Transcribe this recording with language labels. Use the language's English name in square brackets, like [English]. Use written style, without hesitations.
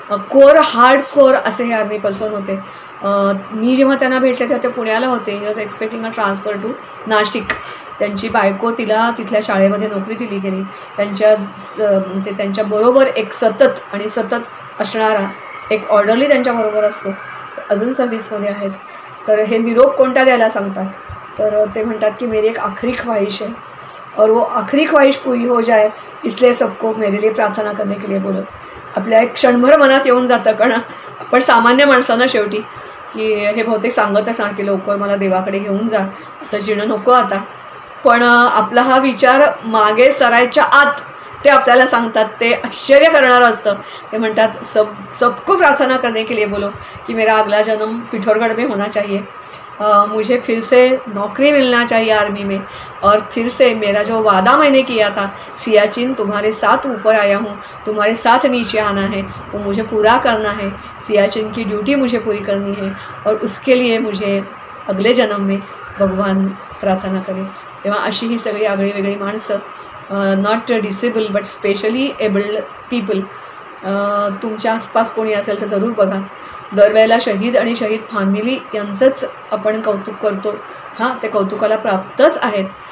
[Marathi] Core hard core असे हे army person होते. मी जेव्हा त्यांना भेटले तेव्हा ते पुण्याला होते. [English] He was expecting a transfer to Nashik. [Marathi] त्यांची बायको तिला तिथल्या शाळेमध्ये नोकरी दिली गेली. म्हणजे त्यांच्याबरोबर एक सतत असणारा एक ऑर्डरली त्यांच्याबरोबर असतो, अजून सर्व्हिसमध्ये आहेत. तर हे निरोप कोणत्या द्यायला सांगतात, तर ते म्हणतात की [Hindi] मेरी एक आखरी ख्वाहिश है और वो आखरी ख्वाहिश पूरी हो जाए इसलिए सबको मेरे लिए प्रार्थना करने के लिए बोलो. [Marathi] आपल्या एक क्षणभर मनात येऊन जातं, कारण आपण सामान्य माणसांना शेवटी की हे बहुतेक सांगत असणार की लवकर मला देवाकडे घेऊन जा, असं जिणं नको आता. पण आपला हा विचार मागे सरायच्या आत ते आपल्याला सांगतात, ते आश्चर्य करणारं असतं. ते म्हणतात [Hindi] सबको प्रार्थना करने के लिए बोलो कि मेरा अगला जन्म पिठोरगढ़ में होना चाहिए, मुझे फिर से नौकरी मिलना चाहिए आर्मी में, और फिर से मेरा जो वादा मैंने किया था सियाचिन तुम्हारे साथ ऊपर आया हूँ, तुम्हारे साथ नीचे आना है, वो मुझे पूरा करना है. सियाचिन की ड्यूटी मुझे पूरी करनी है और उसके लिए मुझे अगले जन्म में भगवान प्रार्थना करें. [Marathi] तेव्हा अशी ही सगळी आगळी वेगळी माणसं, [English] not disable but specially abled people, [Marathi] तुमच्या आसपास कोणी असेल तर जरूर बघा. दरवेळेला शहीद आणि शहीद फॅमिली यांचंच आपण कौतुक करतो. हां, ते कौतुकाला प्राप्तच आहेत,